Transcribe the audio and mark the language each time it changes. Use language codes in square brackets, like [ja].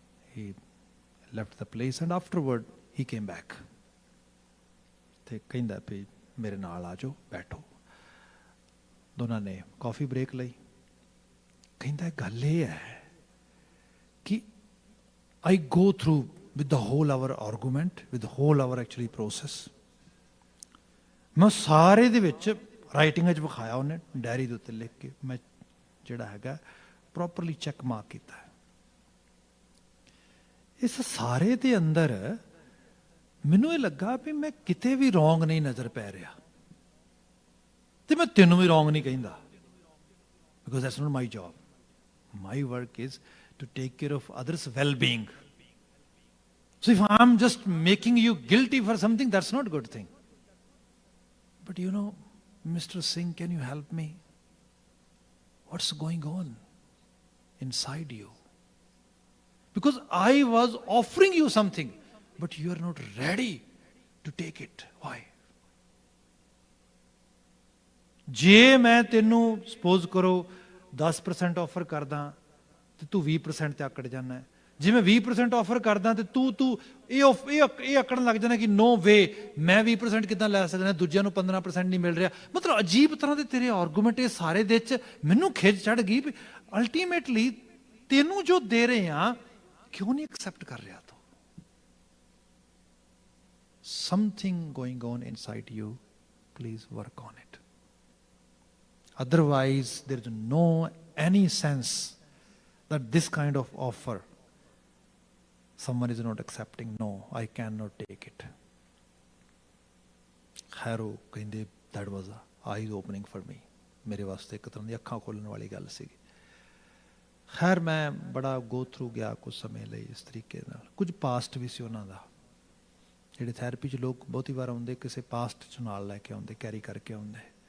[en] he left the place and afterward he came back [pa] ਤੇ ਕਹਿੰਦਾ ਵੀ ਮੇਰੇ ਨਾਲ ਆ ਜਾਓ, [hi] बैठो। [pa] ਦੋਨਾਂ ਨੇ ਕਾਫੀ ਬ੍ਰੇਕ ਲਈ। ਕਹਿੰਦਾ ਗੱਲ ਇਹ ਹੈ ਕਿ [en] I go through with the whole our argument, with the whole our actually process. [pa] ਮੈਂ ਸਾਰੇ ਦੇ ਵਿੱਚ ਰਾਈਟਿੰਗ 'ਚ ਵਿਖਾਇਆ, ਉਹਨੇ ਡਾਇਰੀ ਦੇ ਉੱਤੇ ਲਿਖ ਕੇ, ਮੈਂ ਜਿਹੜਾ ਹੈਗਾ ਪ੍ਰੋਪਰਲੀ ਚੈੱਕ ਮਾਰਕ ਕੀਤਾ। ਇਸ ਸਾਰੇ ਦੇ ਅੰਦਰ ਮੈਨੂੰ ਇਹ ਲੱਗਾ ਵੀ ਮੈਂ ਕਿਤੇ ਵੀ ਰੋਂਗ ਨਹੀਂ ਨਜ਼ਰ ਪੈ ਰਿਹਾ, ਤੇ ਮੈਂ ਤੈਨੂੰ ਵੀ ਰੋਂਗ ਨਹੀਂ ਕਹਿੰਦਾ, [en] Because that's not my job. My work is to take care of others' well-being. So if I'm just making you guilty for something, that's not a good thing. But you know, Mr. Singh, can you help me? What's going on inside you? Because I was offering you something, but you are not ready to take it. Why? [pa] ਜੇ ਮੈਂ ਤੈਨੂੰ suppose ਕਰੋ 10% offer ਕਰਦਾ ਤੇ ਤੂੰ 20% ਤੇ ਆਕੜ ਜਾਣਾ। ਜੇ ਮੈਂ 20% ਆਫਰ ਕਰਦਾ ਤੇ ਤੂੰ ਇਹ ਆਕੜਨ ਲੱਗ ਜਾਣਾ ਕਿ [en] no way, [pa] ਮੈਂ 20% ਕਿੱਦਾਂ ਲੈ ਸਕਦਾ, ਦੂਜਿਆਂ ਨੂੰ 15% ਨਹੀਂ ਮਿਲ ਰਿਹਾ। ਮਤਲਬ ਅਜੀਬ ਤਰ੍ਹਾਂ ਦੇ ਤੇਰੇ ਆਰਗੂਮੈਂਟ ਇਹ ਸਾਰੇ ਦੇ ਵਿੱਚ ਮੈਨੂੰ ਖਿੱਚ ਚੜ ਗਈ ਵੀ ਅਲਟੀਮੇਟਲੀ ਤੈਨੂੰ ਜੋ ਦੇ ਰਹੇ ਆ ਕਿਉਂ ਨਹੀਂ ਐਕਸੈਪਟ ਕਰ ਰਿਹਾ ਤੂੰ? [en] Something going on inside you, please work on it. Otherwise there is no any sense that this kind of offer someone is not accepting. No, I cannot take it. [pa] ਖੈਰੋ ਕਹਿੰਦੇ [en] that was a eye opening for me. [pa] ਮੇਰੇ ਵਾਸਤੇ ਇੱਕ ਤਰ੍ਹਾਂ ਦੀ ਅੱਖਾਂ ਖੋਲਣ ਵਾਲੀ ਗੱਲ ਸੀਗੀ। ਖੈਰ ਮੈਂ ਬੜਾ ਗੋ ਥਰੂ ਗਿਆ ਕੁਝ ਸਮੇਂ ਲਈ ਇਸ ਤਰੀਕੇ ਨਾਲ। ਕੁਝ ਪਾਸਟ ਵੀ ਸੀ ਉਹਨਾਂ ਦਾ, ਜਿਹੜੇ ਥੈਰੇਪੀ 'ਚ ਲੋਕ ਬਹੁਤੀ ਵਾਰ ਆਉਂਦੇ ਕਿਸੇ ਪਾਸਟ 'ਚ ਨਾਲ ਲੈ ਕੇ ਆਉਂਦੇ, ਕੈਰੀ ਕਰਕੇ ਆਉਂਦੇ।